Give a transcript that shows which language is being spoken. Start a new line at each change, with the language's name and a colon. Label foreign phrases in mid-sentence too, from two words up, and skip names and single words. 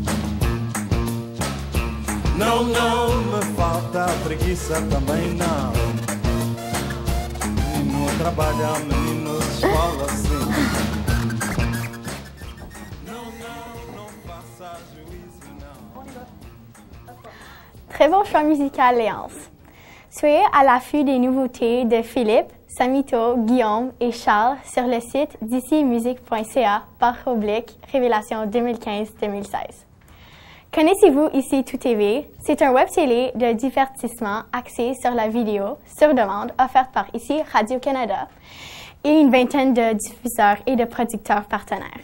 Portuguese: Não, não me falta preguiça também, não. Menino trabalha, menino esfola, sim. Não faça juízo, não.
French: Très bon choix musical, Léance. Soyez à l'affût des nouveautés de Philippe, Samito, Guillaume et Charles sur le site dicimusique.ca/révélation 2015-2016. Connaissez-vous Ici Tout TV? C'est un web-télé de divertissement axé sur la vidéo sur demande offerte par Ici Radio-Canada et une vingtaine de diffuseurs et de producteurs partenaires.